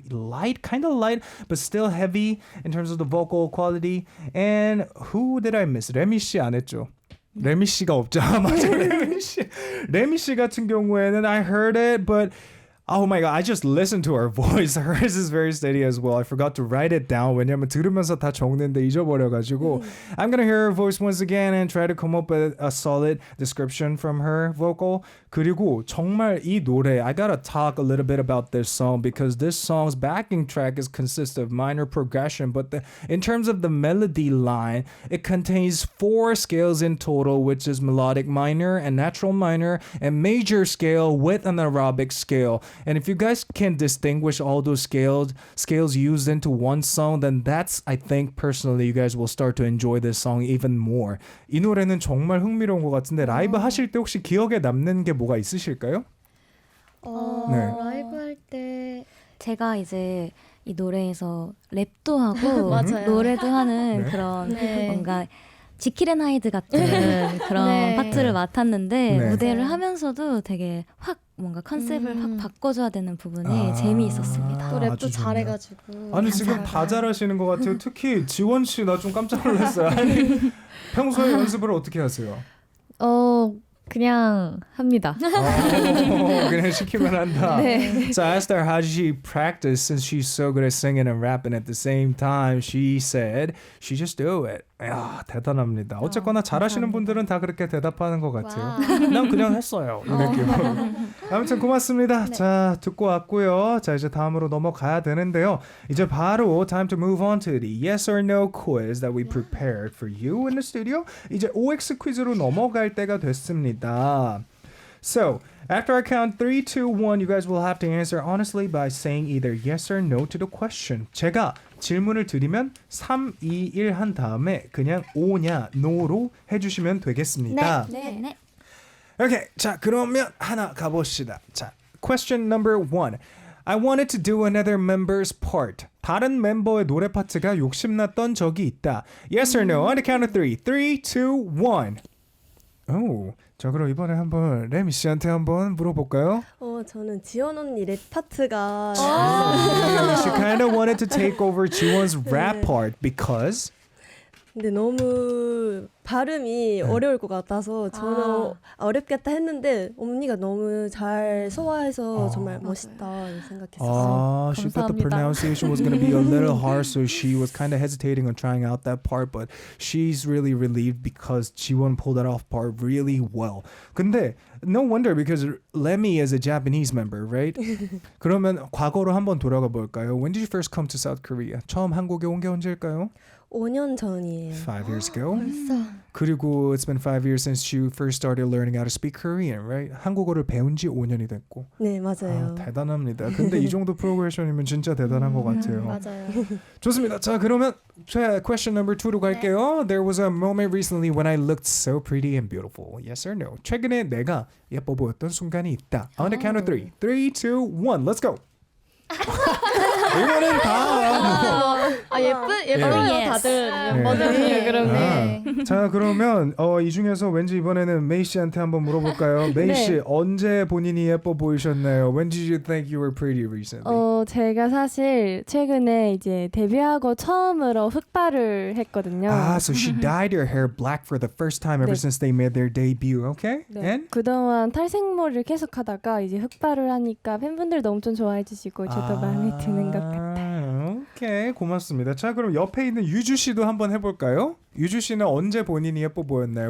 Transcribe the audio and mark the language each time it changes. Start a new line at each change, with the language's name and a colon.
English: Light, kind of light, but still heavy in terms of the vocal quality. And who did I miss?
Korean: 레미 씨 안 했죠? 레미 씨가 없죠. 맞아, 레미 씨 같은 경우에는
English: I heard it, but oh my god, I just listened to her voice. Hers is very steady as well. I forgot to write it down.
Korean: 왜냐면 들으면서 다 적는데 잊어버려가지고.
English: I'm gonna hear her voice once again and try to come up with a solid description from her vocal.
Korean: 그리고 정말 이 노래,
English: I gotta talk a little bit about this song because this song's backing track consists of minor progression, but in terms of the melody line, it contains 4 scales in total, which is melodic minor and natural minor and major scale with an aerobic scale. And if you guys can distinguish all those scales used into one song, then that's, I think, personally, you guys will start to enjoy this song even more.
Korean: 이 노래는 정말 흥미로운 것 같은데 라이브 하실 때 혹시 기억에 남는 게 뭐가 있으실까요? 네. 라이브 할 때 제가 이제 이 노래에서 랩도 하고 노래도 하는 그런 뭔가 지킬 앤 하이드 같은 그런 파트를 맡았는데 무대를 하면서도 되게 확 뭔가 컨셉을 확 바꿔줘야 되는 부분이 재미있었습니다. 또 랩도 잘해가지고. 아니 지금 다 잘하시는 것 같아요. 특히 지원 씨 나 좀 깜짝 놀랐어요. 아니 평소에 연습을 어떻게 하세요? 그냥 합니다. 그냥 시키면 한다. 네.
English: So I asked her how did she practice since she's so good at singing and rapping at the same time. She said she just do it.
Korean: 야, 대단합니다. 어쨌거나 잘하시는 분들은 다 그렇게 대답하는 것 같아요. 난 그냥 했어요. 이 느낌으로. 아무튼 고맙습니다. 네. 자, 듣고 왔고요. 자, 이제 다음으로 넘어가야 되는데요. 이제 바로
English: time to move on to the yes or no quiz that we prepared for you in the studio.
Korean: 이제 OX 퀴즈로 넘어갈 때가 됐습니다.
English: So, after I count 3, 2, 1, you guys will have to answer honestly by saying either yes or no to the question.
Korean: 제가 질문을 드리면 3, 2, 1 한 다음에 그냥 오냐,
English: no
Korean: 로 해주시면 되겠습니다. 네. 오케이, 자 그러면 하나 가봅시다.
English: 자, question number 1. I wanted to do another member's part.
Korean: 다른 멤버의 노래 파트가 욕심났던 적이 있다.
English: Yes or no? On the count of 3. 3, 2, 1.
Korean: 오, 자 그럼 이번에 한번 레미 씨한테 한번 물어볼까요? 저는 지원 언니 랩 파트가
English: She kind of wanted to take over Jiwon's rap part because
Korean: 근데 너무 발음이 어려울 것 같아서 저는 어렵겠다 했는데 언니가 너무 잘 소화해서 정말 멋있다 생각했어요.
English: She thought the pronunciation was going to be a little hard, so she was kind of hesitating on trying out that part, but she's really relieved because Jiwon pulled that off part really well.
Korean: 근데
English: no wonder because Lemmy is a Japanese member, right?
Korean: 그러면 과거로 한번 돌아가 볼까요?
English: When did you first come to South Korea?
Korean: 처음 한국에 온 게 언제일까요? 5년 전이에요.
English: 5 years ago.
Korean: 벌써. 그리고
English: it's been 5 years since you first started learning how to speak Korean, right?
Korean: 한국어를 배운 지 5년이 됐고. 네, 맞아요. 대단합니다. 근데 이 정도 프로그레션이면 진짜 대단한 것 같아요. 맞아요. 좋습니다. 자, 그러면
English: question number 2
Korean: 로 갈게요.
English: There was a moment recently when I looked so pretty and beautiful. Yes or no?
Korean: 최근에 내가 예뻐 보였던 순간이 있다.
English: On the count of 3. 3, 2, 1. Let's go.
Korean: 이거는 다 예뻐요 다들 멤버들이. 그러면 자 그러면 이 중에서 왠지 이번에는 메이 씨한테 한번 물어볼까요? 메이 씨 언제 본인이 예뻐 보이셨나요?
English: When did you think you were pretty recently?
Korean: 제가 사실 최근에 이제 데뷔하고 처음으로 흑발을 했거든요.
English: So she dyed her hair black for the first time ever since they made their debut, okay?
Korean: 네.
English: And?
Korean: 그동안 탈색머리를 계속 하다가 이제 흑발을 하니까 팬분들도 엄청 좋아해 주시고 저도 마음에 드는 것 같아요. 오케이, 고맙습니다. 자, 그럼 옆에 있는 유주 씨도 한번 해볼까요? 유주 씨는 언제 본인이 예뻐 보였나요?